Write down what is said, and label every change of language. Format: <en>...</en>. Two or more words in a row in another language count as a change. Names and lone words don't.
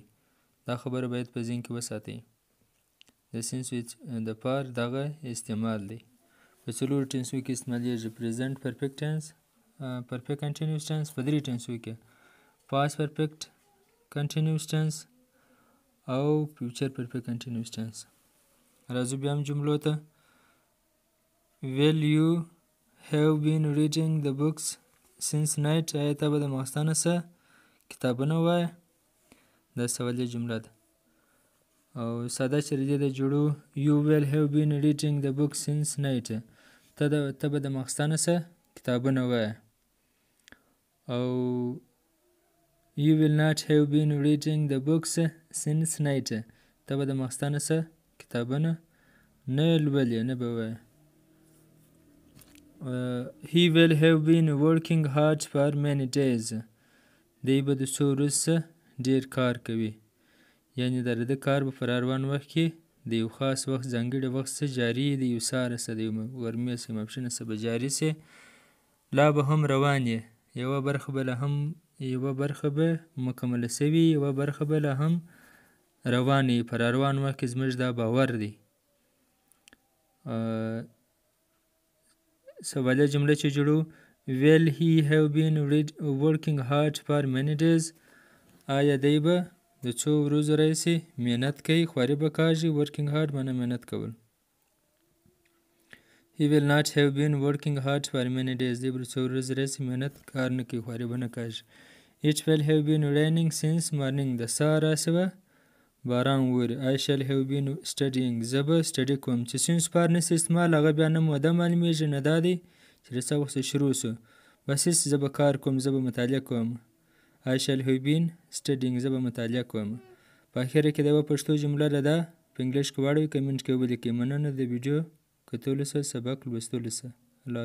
<ps>دا خبره باید په ذهن کې وساتئ. د سینس د پار دغه استعمال دی. په څلورو ټنسو کې استعمالیږي.</ps> <en>present perfect tense, perfect continuous tense</en> <ps>په درې ټنسو کې،</ps> <en>past perfect continuous tense</en> <ps>او</ps> <en>future perfect continuous tense.</en> <ps>راځو بیا هم جملو ته.</ps> <en>Will you have been reading the books since night؟</en> <ps>آیا ته به د ماخستانه څه کتابونه وایې؟ دا سوالیه جمله ده او ساده چې د دې د جوړو</ps> <en>you will have been reading the book since night.</en> <ps>ته به د ماخستانه څه کتابونه وایې او</ps> <en>you will not have been reading the books since night.</en> <ps>ته به د ماخستانه څه کتابونه نه لولې نه به وایې.</ps> <en>he will have been working hard for many days.</en> <ps>دی به د څو ورځو څه ډېر کار کوي، یعنې د ده کار به په راروان وخت کې د یو خاص وخت ځانګړي وخت څه جاري د یو سهاره څه د یو غرمې څه ماپښینه څه به جاري سي. لا به هم روان یې، یوه برخه به مکمله سوي، یوه برخه به لا هم روانه یې. په راروان وخت کې زموږ دا باور دی. سوالیه جمله چې جوړو</ps> <en>will he have been working hard for many days؟</en> <ps>آیا دی به د څو ورځو راهیسې محنت کوي، خواري به کاږي.</ps> <en>working hard</en> <ps>معنی محنت کول.</ps> <en>he will not have been working hard for many days.</en> <ps>دی به د څو ورځو راهیسې محنت کار نه کوي، خواري به نه کاږي.</ps> <en>it will have been raining since morning.</en> <ps>د سهار راهیسې به باران ووري.</ps> <en>I shall have been studying.</en> <ps>زه به سټډي کوم. چې</ps> <en>since for</en> <ps>نشي استعمال هغه بیا نه موده معلومیږي نه دا دی چې د څه وخت شروع شو. بس زه به کار کوم، زه به مطالعه کوم.</ps> <en>I shall have been studying.</en> <ps>زه به مطالعه کوم. په اخره کې د یوه پښتو جمله ده په انګلیش کې واړوئ، کمنټ کې ولیکئ. مننه د ویډیو کتلو څه سبق لوستلو څه. الله حافظ.</ps>